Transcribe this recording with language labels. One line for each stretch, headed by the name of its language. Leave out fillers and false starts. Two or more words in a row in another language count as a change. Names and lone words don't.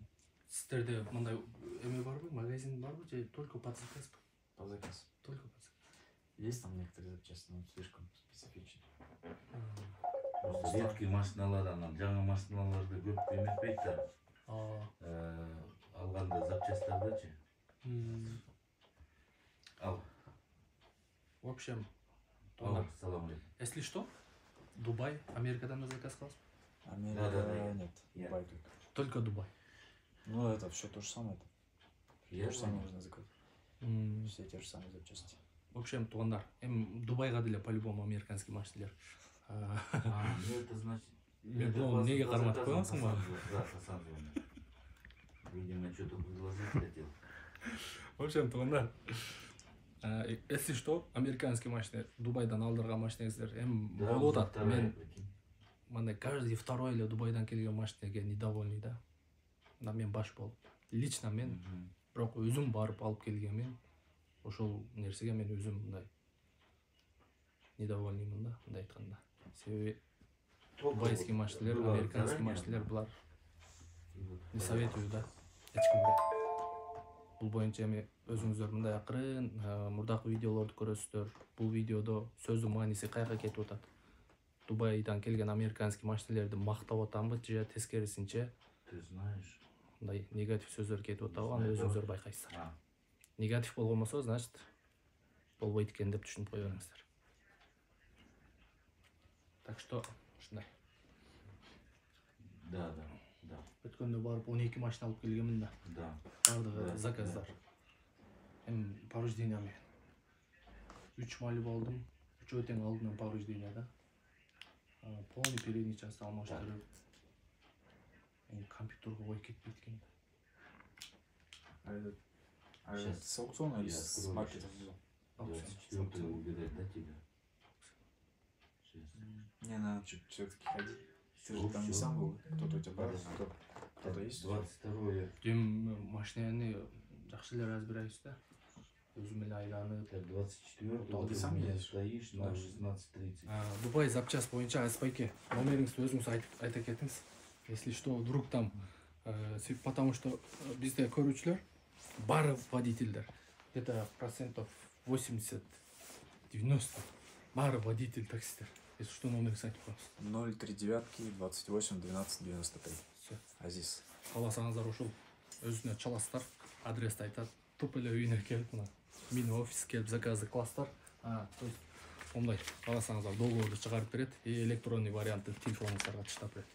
Kyrgyz: Сиздерде мындай эме барбы, магазин барбы,
Russian: же только под заказ? По заказу. Только под заказ. Есть там некоторые запчасти, но слишком специфичные.
Kyrgyz: Редкий машиналардан жаңы машиналарды көп эметпейт да. Алганда запчасттардычы. Ал.
Russian: В общем,
Kyrgyz: Салам алейкум.
Russian: если что,
Kyrgyz: Дубай, Америкадан да заказ кыласыз? Америка
Russian: Да. нет. Дубай только. Только Дубай. Ну это все то же самое. То же самое нужно заказать. Все те же самые запчасти. В общем,
Kyrgyz: туугандар, Дубайга деле по-любому американский машиналар.
Russian: Это значит...
Kyrgyz: Неге карматып коесуңбу?
Russian: Да, Лос-Анджелес. Видимо, что-то предложить хотел. В общем,
Kyrgyz: туугандар,
Russian: если что,
Kyrgyz: американский машина, Дубайдан алдырган машинаңыздар болуп атат. Мен мындай
Russian: каждый второй
Kyrgyz: эле Дубайдан келген машинеге недовольный да. Да мен баш болуп. Лично мен бирок өзүм барып алып келгенмен ошол нерсеге мен өзүм мындай недовольныймын да, мындай айтканда. Себеби дубайский машиналар, американский машиналар булар
Russian: не советую
Kyrgyz: да эч кимге. Бул боюнча эми өзүңүздөр мындай акырын мурдакы видеолорду көрөсүздөр. Бул видеодо сөздүн мааниси каяка кетип атат? Дубайдан келген американский машиналарды мактап атамбы же тескерисинче?
Russian: Ты знаешь.
Kyrgyz: Мындай негатив сөздөр кетип атабы, аны өзүңүздөр байкайсыздар. Негатив болгонбосо, значит, болбойт экен деп түшүнүп кое бериңиздер.
Russian: Так что,
Kyrgyz: ушундай.
Russian: Да.
Kyrgyz: Өткөндө барып 12 машина алып келгенмин да.
Russian: Да.
Kyrgyz: Бардыгы заказдар. Повреждения менен. 3 Малибу алдым. 3 тең алдым повреждения да.
Russian: Полный передний
Kyrgyz: часть алмаштырып. Компьютерге коюп кетпейт экен.
Russian: А это с аукциона или с маркета? 24-го убирать, да, тебя? Не, надо все-таки ходить. Ты же там не сам был, кто-то у тебя брат, кто-то есть? 22-е.
Kyrgyz: Дем машинаны жакшы эле разбирайбыз да. Өзүм эле айланып.
Russian: 24-го Ты сам едешь? стоишь на 16:30.
Kyrgyz: Дубай запчасть боюнча Аспайке. Номериңизди өзүңүз айта кетиңиз.
Russian: Если что, вдруг там, потому что
Kyrgyz: бизде көрүүчүлөр бары водительдер.
Russian: Где-то процентов
Kyrgyz: 80-90 бары водитель таксистер.
Russian: Если что,
Kyrgyz: номериңизди айтып коюңуз. 039 28 12 93.
Russian: Все. Азиз.
Kyrgyz: Кааласаңыздар ошол өзүнө чаласыздар, адрести айтат. Туп эле үйүнө келип мына мини офис келип заказды кыласыздар.
Russian: То есть
Kyrgyz: ондай кааласаңыздар договорду чыгарып берет, электронный вариантты телефонуңуздарга таштап берет.